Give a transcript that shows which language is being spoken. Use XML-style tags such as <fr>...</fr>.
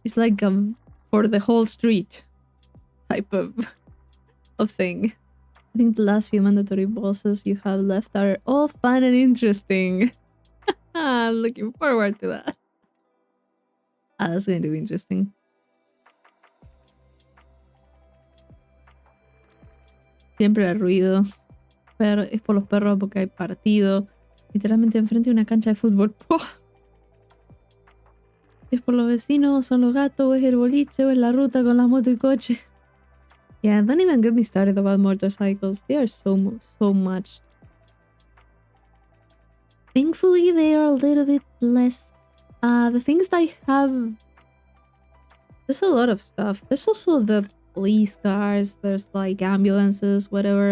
<en>It's like for the whole street type of thing. I think the last few mandatory bosses you have left are all fun and interesting. I'm looking forward to that. That's going to be interesting.</en> <es>Siempre hay ruido. Pero es por los perros porque hay partido. Literalmente enfrente de una cancha de fútbol. ¡Pua! Es por los vecinos, son los gatos, o es el boliche, o es la ruta con las motos y coches.</es> <en>Yeah, don't even get me started about motorcycles. They are so much. Thankfully, they are a little bit less. The things I have... There's a lot of stuff. There's also the police cars. There's like ambulances, whatever.</en>